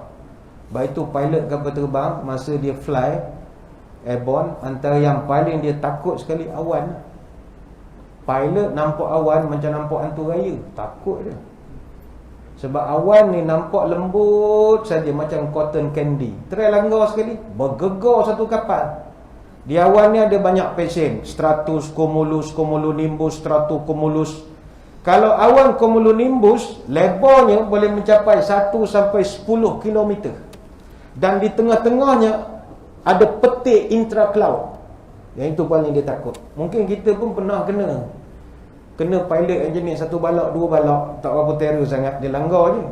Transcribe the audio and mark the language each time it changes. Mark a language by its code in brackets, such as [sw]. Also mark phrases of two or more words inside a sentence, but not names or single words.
[ms] Baik itu pilot kapal terbang, masa dia [en] fly airborne, [ms] antara yang paling dia takut sekali awan. Pilot nampak awan macam nampak hantu raya, takut dia. Sebab awan ni nampak lembut saja macam [en] cotton candy. [ms] Try langgar sekali, bergegar satu kapal. Di awan ni ada banyak pesen, stratus, cumulus, cumulonimbus, stratocumulus. Kalau awan cumulonimbus, lebarnya boleh mencapai 1 sampai 10 km. Dan di tengah-tengahnya ada petik intra-cloud. Yang itu paling dia takut. Mungkin kita pun pernah kena [en] pilot engineer [ms] 1 balak, 2 balak, tak apa terror sangat, dia langgar je.